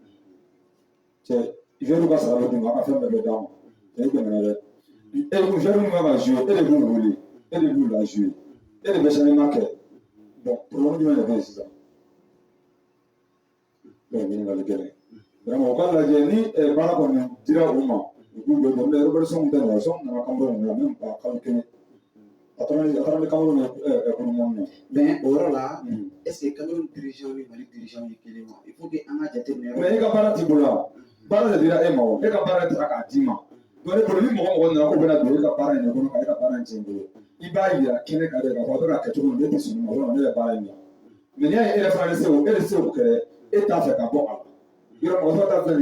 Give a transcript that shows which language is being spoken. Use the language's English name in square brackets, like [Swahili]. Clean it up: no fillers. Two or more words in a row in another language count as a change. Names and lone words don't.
[Bambara] cɛ joueur ka sara bɛ d'u ma a ka fɛn bɛɛ bɛ d'a ma cɛ i dɛmɛna dɛ joueur min kan ka jouer e de b'u wele e de b'u la jouer e de bɛ changement kɛ [French] bon problème [Bambara] jumɛn de bɛ yen sisan donc ɲininkali gɛlɛn vraiment o k'a lajɛ ni baara kɔni dira u ma u k'u bɛ dɔn mais Robertson tɛ na sɔn nana Cameroun na [French] même pas [Bambara] kalo kelen a taara ni Cameroun na économie na mais o yɔrɔ la [French] est ce que [Bambara] Cameroun dirigeant ni Mali dirigeant ye kelen wa [French] il faut que [Bambara] an ka jateminɛ mais i ka baara t'i bolo wa baara de dira e ma o e ka baara de taara k'a d'i ma donc ne bolo ni mɔgɔ nana ko bɛna don e ka baara in de kɔnɔ ka e ka baara in tiɲɛ bolo i b'a yira kɛnɛ kan de k'a fɔ a bɛ ka kɛ cogo min na e tɛ sɔn ma ne bɛ baara in na mais n'i y'a ye e yɛrɛ fana e de se o kɛ e t'a fɛ ka bɔ a la yɔrɔ mɔgɔ ta filɛ nin ye